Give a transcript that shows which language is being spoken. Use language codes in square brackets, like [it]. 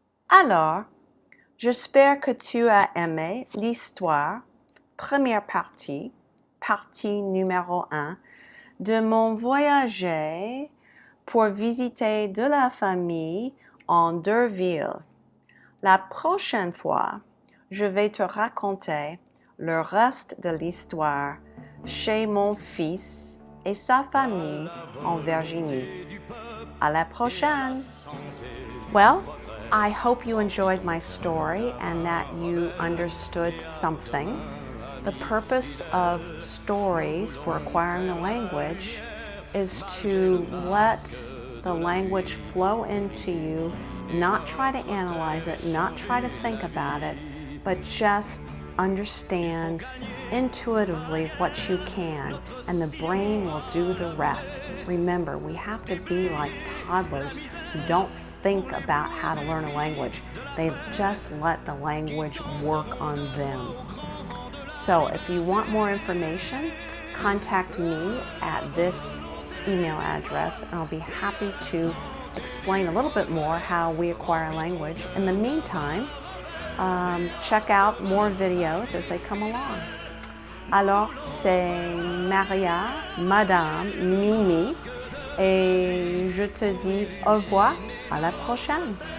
[fr] Alors, j'espère que tu as aimé l'histoire, première partie, partie numéro 1, de mon voyage pour visiter de la famille en 2 villes. La prochaine fois, je vais te raconter le reste de l'histoire chez mon fils et sa famille en Virginie. À la prochaine! [en] Well, I hope you enjoyed my story and that you understood something. The purpose of stories for acquiring a language is to let the language flow into you, not try to analyze it, not try to think about it, but just understand intuitively what you can, and the brain will do the rest. Remember, we have to be like toddlers who don't think about how to learn a language. They just let the language work on them. So if you want more information, contact me at this email address, and I'll be happy to explain a little bit more how we acquire a language. In the meantime, check out more videos as they come along. [fr] Alors, c'est Maria, Madame, Mimi, et je te dis au revoir, à la prochaine.